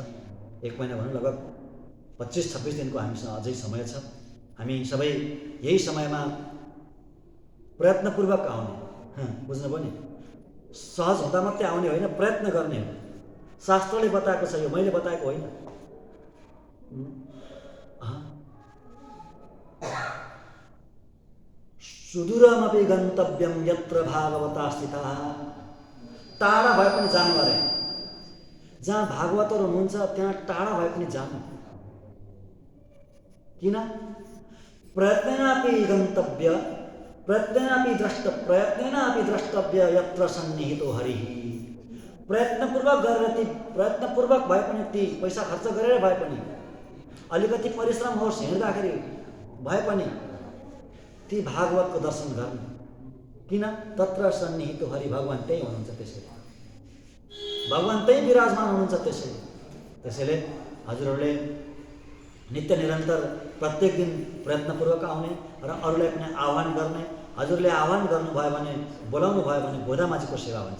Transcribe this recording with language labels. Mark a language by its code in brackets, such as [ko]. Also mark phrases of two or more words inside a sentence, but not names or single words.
[ne] 1 महिना भन्नु लगभग 25-26 दिनको हामीसँग अझै समय छ। हामी सबै यही समयमा प्रयत्नपूर्वक आउने, बुझ्नुभयो नि? सहज हुँदा मात्रै आउने होइन, प्रयत्न गर्ने हो। शास्त्रले बताएको छ, यो मैले बताएको होइन। [sa] सुदूरमपि गन्तव्यम यत्र भागवता स्थिताः। [ne] टाढा भए पनि जानु अरे। जहाँ भागवतहरू हुनुहुन्छ त्यहाँ टाढा भए पनि जानु। [sa] किन? प्रयत्नेनापि गन्तव्य, प्रयत्नेनापि द्रष्टव्य यत्र सन्निहितो हरिः। [ne] प्रयत्नपूर्वक गरेर प्रयत्नपूर्वक भए पनि ती पैसा खर्च गरेर भए पनि, अलिकति परिश्रम होस्, हिँड्दाखेरि भए पनि ती भागवतको दर्शन गर्नु। किन? [sa] तत्र सन्निहितो हरि, [ne] भगवान त्यही हुनुहुन्छ। त्यसैले भगवान त्यही विराजमान हुनुहुन्छ। त्यसैले हजुरहरूले नित्य निरन्तर प्रत्येक दिन प्रयत्नपूर्वक आउने र अरूलाई पनि आह्वान गर्ने। हजुरले आह्वान गर्नुभयो भने, बोलाउनु भयो भने गोदामाजीको सेवा हुन्छ।